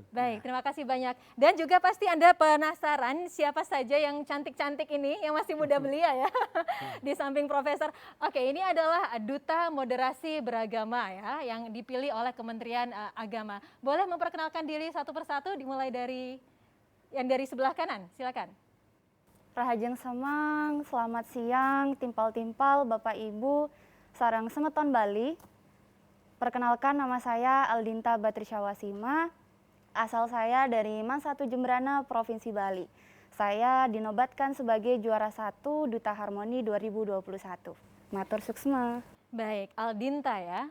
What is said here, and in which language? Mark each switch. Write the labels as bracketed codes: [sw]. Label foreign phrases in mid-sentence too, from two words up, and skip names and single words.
[id] Baik, terima kasih banyak. Dan juga pasti Anda penasaran siapa saja yang cantik-cantik ini, yang masih muda belia ya, di samping Profesor. Oke, ini adalah Duta Moderasi Beragama ya, yang dipilih oleh Kementerian Agama. Boleh memperkenalkan diri satu persatu, dimulai dari yang dari sebelah kanan, silakan. [ban] Rahajeng Samang, [id] selamat siang, timpal-timpal, Bapak Ibu, [ban] sarang semeton [id] Bali. Perkenalkan, nama saya Aldinta Batrisyawasima. Asal saya dari Man 1 Jembrana, Provinsi Bali. Saya dinobatkan sebagai juara 1 Duta Harmoni 2021. [ban] Matur suksma. [id] Baik, Aldinta ya.